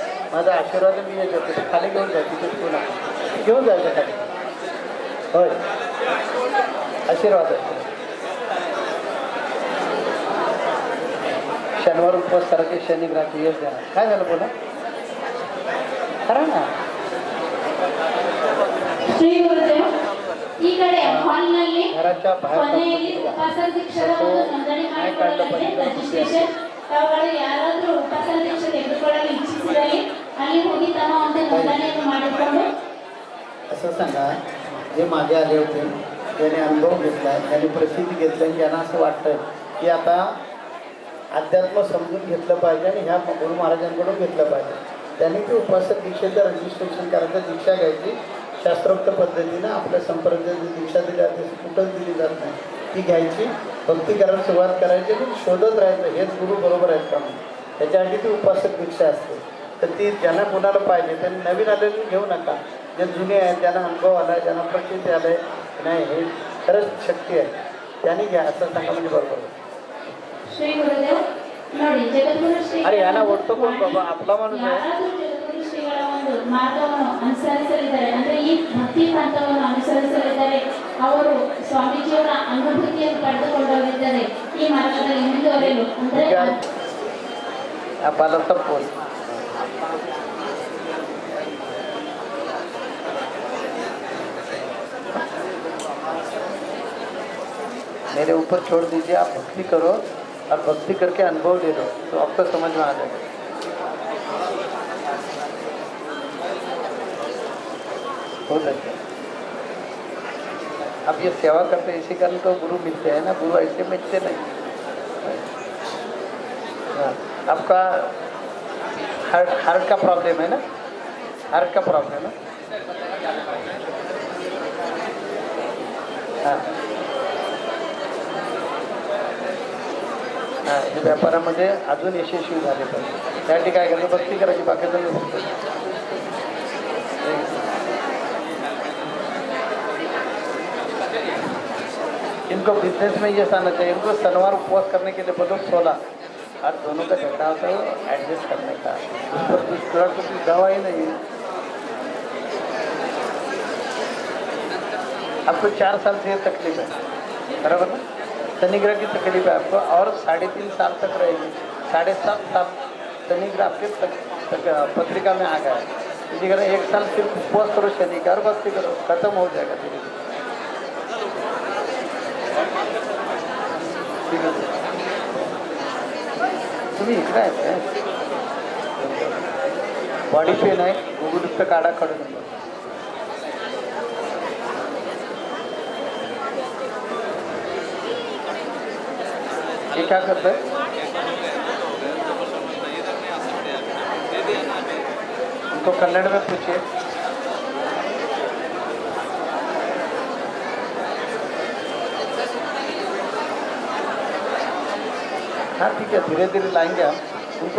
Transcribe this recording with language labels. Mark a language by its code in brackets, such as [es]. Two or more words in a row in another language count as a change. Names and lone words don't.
[mr] माझा आशीर्वाद मी येतो तिथे खाली घेऊन जायचं, तिथे पुन्हा घेऊन जायचं खाली. होय, आशीर्वाद आहे. शनिवार उपवास करायचे, शनिग्रहाचे यश देणार. काय झालं बोला, खरं ना. [kn] ಶ್ರೀ ಗುರುದೇವ್ ಈ ಕಡೆ ಹಾಲ್ನಲ್ಲಿ [mr] घराच्या [kn] ಕೊನೆಯಲ್ಲಿ [mr] बाहेर [kn] ಉಪವಾಸ ದೀಕ್ಷೆಯ ಒಂದು ನೋಂದಣಿ ಮಾಡಿಕೊಳ್ಳಲಾಗಿದೆ. ರಿಜಿಸ್ಟ್ರೇಷನ್ ತಾವುಗಳು ಯಾರಾದರೂ ಉಪವಾಸ ದೀಕ್ಷೆ ತೆಗೆದುಕೊಳ್ಳಲು ಇಚ್ಛಿಸಿದಲ್ಲಿ ಅಲ್ಲಿ ಹೋಗಿ ತಮ್ಮ ಒಂದು ನೋಂದಣಿಯನ್ನು ಮಾಡಿಕೊಂಡು [mr] असं सांगा, जे मागे आले होते ज्याने अनुभव घेतला, ज्याने प्रसिद्धी घेतली, आणि ज्यांना असं वाटतं की आता अध्यात्म समजून घेतलं पाहिजे आणि ह्या गुरु महाराजांकडून घेतलं पाहिजे, त्यांनी ते उपासक दीक्षेचं रजिस्ट्रेशन करायचं, दीक्षा घ्यायची. शास्त्रोक्त पद्धतीनं आपल्या संप्रदायाची दीक्षा दिली जाते, कुठंच दिली जात नाही. ती घ्यायची, भक्ती करायला सुरुवात करायची आणि शोधत राहायचं हेच गुरु बरोबर आहेत का म्हणून. त्याच्यासाठी ती उपासक दीक्षा असते. तर ती ज्यांना कोणाला पाहिजे त्यांनी नवीन आलेली घेऊ नका. जे जुने आहेत, ज्यांना अनुभव आला आहे, ज्यांना प्रचिती आलं आहे, नाही हे खरंच शक्ती आहे, त्यांनी घ्या असं सांगा म्हणजे बरोबर. [kn] ಶ್ರೀ ಗುರುದೇವ್ ನೋಡಿ, ಜಗದ್ಗುರು ಶ್ರೀ [mr] अरे यांना ओळखतो कोण बाबा, आपला माणूस आहे. [kn] ಯಾರಾದರೂ ಜಗದ್ಗುರು ಶ್ರೀಗಳ ಒಂದು ಮಾರ್ಗವನ್ನು ಅನುಸರಿಸಲಿದ್ದಾರೆ ಅಂದ್ರೆ ಈ ಭಕ್ತಿ ಪಂಥವನ್ನು ಅನುಸರಿಸಲಿದ್ದಾರೆ, ಅವರು ಸ್ವಾಮೀಜಿಯವರ ಅನುಭೂತಿಯನ್ನು ಪಡೆದುಕೊಂಡವರಿದ್ದಾರೆ ಈ ಮಾರ್ಗದಲ್ಲಿ ಮುಂದುವರೆಯಲು ಅಂದ್ರೆ [mr] आपल्याला सपोज [hi] मेरे ऊपर छोड़ दीजिए, आप भक्ति करो और भक्ति करके अनुभव ले लो तो आपको समझ में आ जाएगा. हो जाएगा. अब ये सेवा करते इसी कारण तो गुरु मिलते हैं ना, गुरु ऐसे मिलते नहीं. हाँ, आपका हार्ट का प्रॉब्लम है ना, हार्ट का प्रॉब्लम है. हाँ हां, [mr] हे व्यापारामध्ये अजून यशस्वी झाले पाहिजे. त्यासाठी काय करायचं, भक्ती करायची, बाकीचं मी बघतो. [hi] इनको बिजनेस में ये आना चाहिए, इनको शनिवार उपवास करने के लिए बोलो 16, और दोनों का झगड़ा होता है एडजस्ट करने का. उस पर दूसरा तो कोई दवा ही नहीं है. आपको 4 साल से ये तकलीफ है, बराबर ना. शनिग्रह की तकलीफ है आपको, और 3.5 साल तक रहेगी. 7.5 साल शनिग्रह आपके पत्रिका में आ गया है. इसी कारण 1 साल सिर्फ उपवास करो, शनि का, और भक्ति करो, खत्म हो जाएगा धीरे धीरे. ठीक है, [mr] तुम्ही इकडे आहेत काय, [en] body pain [mr] आहे, गुगुलुप्त काढा काढून. [hi] ये क्या करता है, उनको कन्नड़ में पूछिए. हाँ ठीक है, धीरे धीरे लाएंगे हम उनको.